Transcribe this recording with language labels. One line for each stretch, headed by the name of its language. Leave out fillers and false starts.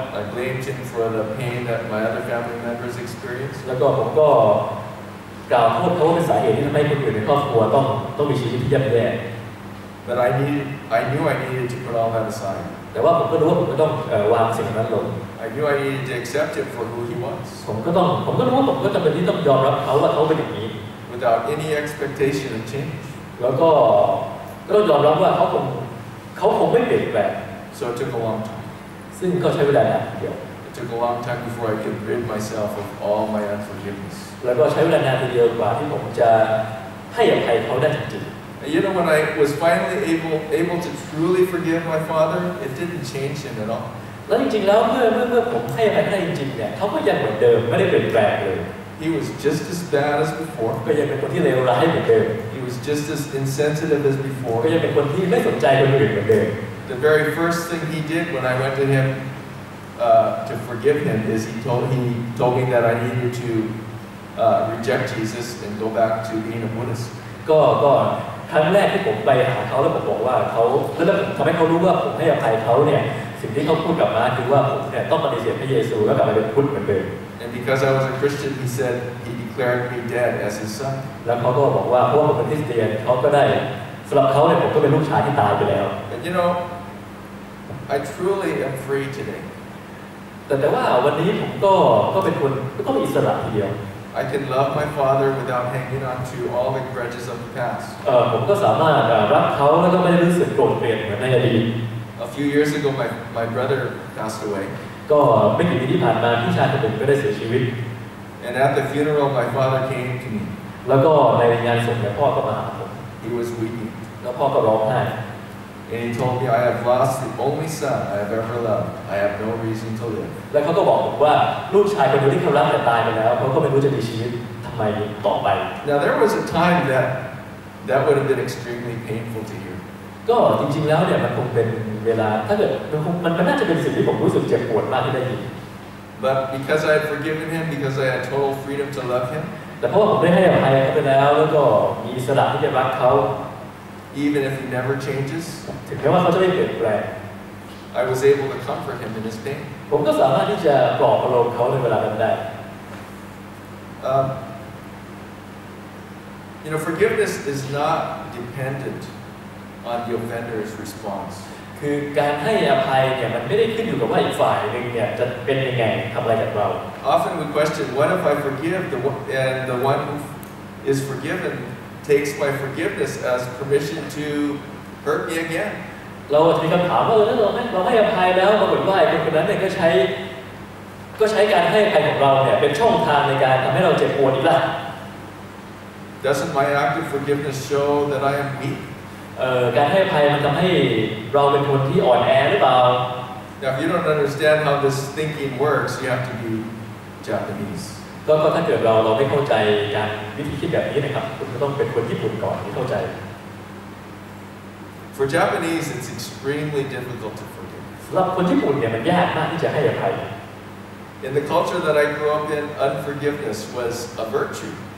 English: I blamed him for the pain that my other family members experienced.
Thai: แล้วก็ผมก็กล่าวโทษเขาว่าเป็นสาเหตุที่ทำให้คนอื่นในครอบครัวต้องมีชีวิตที่ย่ำแย่
English: But I knew I needed to put all that aside.
Thai: แต่ว่าผมก็รู้ว่าผมก็ต้องวางสิ่งนั้นลง
English: I knew I needed to accept him for who he was.
Thai: ผมก็รู้ว่าผมก็จำเป็นที่ต้องยอมรับเขาว่าเขาเป็นอย่างนี้
English: Without any expectation of change.
Thai: แล้วก็ต้องยอมรับว่าเขาคงไม่เปลี่ยนแปลง
English: So it took a long time.
Thai: ซึ่งก็ใช้เวลานานทีเดียว
English: It took a long time before I could rid myself of all my unforgiveness.
Thai: แล้วก็ใช้เวลานานทีเดียวกว่าที่ผมจะให้อภัยเขาได้จริง
English: You know, when I was finally able to truly forgive my father, it didn't change him at all. ๆ
Thai: แล้วจริงๆแล้วเมื่อผมให้อภัยได้จริงๆเนี่ยเขาก็ยังเหมือนเดิมไม่ได้เปลี่ยนแปลงเลย
English: He was just as bad as before.
Thai: ก็ยังเป็นคนที่เลวร้ายเหมือนเดิม
English: He was just as insensitive as before.
Thai: ก็ยังเป็นคนที่ไม่สนใจคนอื่นเหมือนเดิม
English: The very first thing he did when I went to him to forgive him is he told me that I needed to reject Jesus and go back to being a Buddhist.
Thai: ก็ครั้งแรกที่ผมไปหาเขาแล้วผมบอกว่าเขาแล้วผมทำให้เขารู้ว่าผมให้อภัยเขาเนี่ยสิ่งที่เขาพูดกลับมาคือว่าผมเนี่ยต้องปฏิเสธพระเยซูแล้วกลับมาเป็นพุทธเหมือนเดิม
English: And because I was a Christian, he said he declared me dead as his son.
Thai: แล้วเขาก็บอกว่าเพราะว่าผมเป็นคริสเตียนเขาก็ได้สำหรับเขาเนี่ยผมก็เป็นลูกชายที่ตายไปแล้ว
English: And you know, I truly am free today.
Thai: แต่ว่าวันนี้ผมก็เป็นคนก็มีอิสระทีเดียว
English: I can love my father without hanging on to all the grudges of the past.
Thai: ผมก็สามารถรักเขาแล้วก็ไม่ได้รู้สึกโกรธเกลียดเหมือนในอดีต
English: A few years ago, my brother passed away.
Thai: ก็ไม่กี่ปีที่ผ่านมาพี่ชายคนหนึ่งก็ได้เสียชีวิต
English: And at the funeral, my father came to me.
Thai: แล้วก็ในงานศพเนี่ยพ่อก็มาหาผม
English: He was weeping.
Thai: แล้วพ่อก็ร้องไห้
English: And he told me, I have lost the only son I have ever loved. I have no reason to live.
Thai: แล้วเขาก็บอกผมว่าลูกชายคนเดียวที่เขารักแต่ตายไปแล้วเขาก็ไม่รู้จะมีชีวิตทำไมต่อไป
English: Now there was a time that would have been extremely painful to hear.
Thai: ก็จริงๆแล้วเนี่ยมันคงเป็นเวลาถ้าเกิดมันน่าจะเป็นสิ่งที่ผมรู้สึกเจ็บปวดมากที่ได้ยิน
English: But because I had forgiven him, because I had total freedom to love him,
Thai: แต่เพราะว่าผมได้ให้อภัยเขาไปแล้วแล้วก็มีอิสระที่จะรักเขา
English: even if he never changes,
Thai: ถึงแม้ว่าเขาจะไม่เปลี่ยนแปลง
English: I was able to comfort him in his pain.
Thai: ผมก็สามารถที่จะปลอบประโลมเขาในเวลานั้นได้
English: You know, forgiveness is not dependent on the offender's response.
Thai: คือการให้อภัยเนี่ยมันไม่ได้ขึ้นอยู่กับว่าอีกฝ่ายหนึ่งเนี่ยจะเป็นยังไงทำอะไรกับเรา
English: Often we question, what if I forgive and the one who is forgiven takes my forgiveness as permission to hurt me again?
Thai: เราจะมีคำถามว่าเราให้อภัยแล้วปรากฏว่าไอ้คนนั้นเนี่ยก็ใช้การให้อภัยของเราเนี่ยเป็นช่องทางในการทำให้เราเจ็บปวดอีกล่ะ
English: Doesn't my act of forgiveness show that I am weak?
Thai: การให้อภัยมันทำให้เราเป็นคนที่อ่อนแอหรือเปล่า
English: Now, if you don't understand how this thinking works, you have to be Japanese.
Thai: ก็ถ้าเกิดเราไม่เข้าใจการวิธีคิดแบบนี้นะครับคุณก็ต้องเป็นคนญี่ปุ่นก่อนที่เข้าใจ
English: For Japanese, it's extremely difficult to forgive.
Thai: สำหรับคนญี่ปุ่นเนี่ยมันยากมากที่จะให้อภัย
English: In the culture that I grew up in, unforgiveness was a virtue.